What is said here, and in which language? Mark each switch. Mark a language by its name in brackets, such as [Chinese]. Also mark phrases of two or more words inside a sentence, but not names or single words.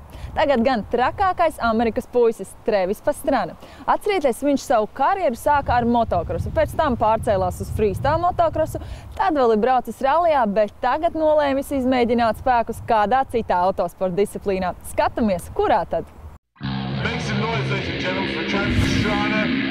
[Latvian] Tagad gan trakākais Amerikas puisis Trevis Pastrana. Atcerieties, viņš savu karjeru sāka ar motokrosu, pēc tam pārcēlās uz freestyle motokrosu, tad vēl ir braucis rallijā, bet tagad nolēmis izmēģināt spēkus kādā citā autosporta disciplīnā. Skatāmies, kurā tad? [English] Make some noise, ladies and gentlemen, for Trevis Pastrana.